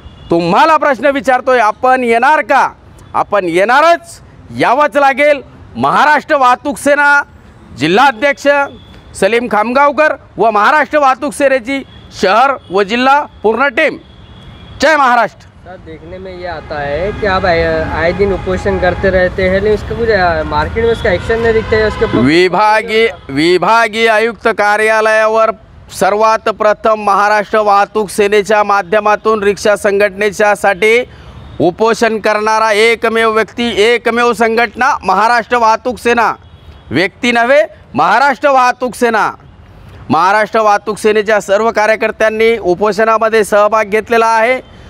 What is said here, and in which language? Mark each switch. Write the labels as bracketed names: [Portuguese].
[Marathi] तुम्हाला प्रश्न विचारतोय, आपण येणार का? आपण येणारच, यावंच लागेल. महाराष्ट्र वाहतूक सेना जिल्हाध्यक्ष सलीम खामगावकर व महाराष्ट्र वाहतूक सेनेची शहर व जिल्हा पूर्ण टीम. जय महाराष्ट्र. [Hindi] सर, देखने में ये आता है कि आप आए दिन उपोषण करते रहते हैं, लेकिन उसका कुछ मार्केट में उसका एक्शन नहीं दिखता है. उसके [Marathi] विभागीय आयुक्त कार्यालयावर सर्वात प्रथम महाराष्ट्र वाहतूक सेनेच्या माध्यमातून रिक्षा संघटनेच्यासाठी उपोषण करणारा एकमेव व्यक्ती, एकमेव संघटना महाराष्ट्र वाहतूक सेना. व्यक्ती नव्हे, महाराष्ट्र वाहतूक सेना. महाराष्ट्र वाहतूक सेनेच्या सर्व कार्यकर्त्यांनी उपोषणामध्ये सहभाग घेतलेला आहे.